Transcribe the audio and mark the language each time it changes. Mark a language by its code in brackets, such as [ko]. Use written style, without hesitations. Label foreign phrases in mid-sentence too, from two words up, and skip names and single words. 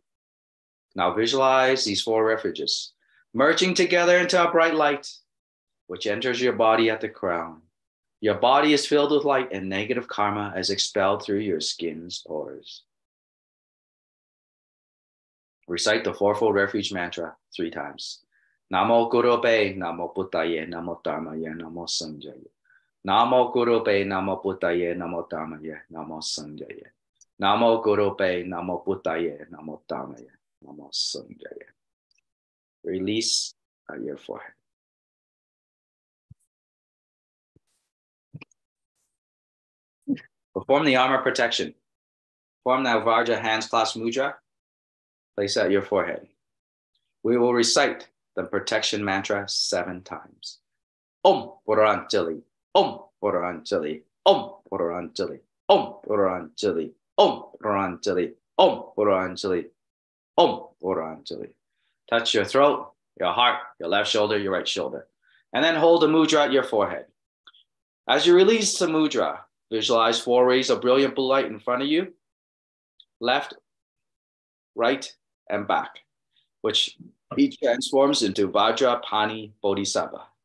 [en] Now visualize these 4 refuges, merging together into a bright light, which enters your body at the crown. Your body is filled with light and negative karma is expelled through your skin's pores. Recite the 4-fold refuge mantra 3 times. [sa] Namo Gurupe, Namo Buddhaye, Namo Dharmaye, Namo Sanghaya. Namo Guru Be, Namo Buddhaye, Namo Dharmaye, Namo Sheng-Yen. Namo Guru Be, Namo Buddhaye, Namo Dharmaye, Namo Sheng-Yen. [en] Release your forehead. Perform the armor protection. Form the Vajra hands clasp mudra. Place at your forehead. We will recite the protection mantra 7 times. [sa] Om Puranjali, Om Puranjali, Om Puranjali, Om Puranjali, Om Puranjali, Om Puranjali, Om Puranjali. [en] Touch your throat, your heart, your left shoulder, your right shoulder. And then hold the mudra at your forehead. As you release the mudra, visualize 4 rays of brilliant blue light in front of you, left, right, and back, which each transforms into Vajrapani Bodhisattva.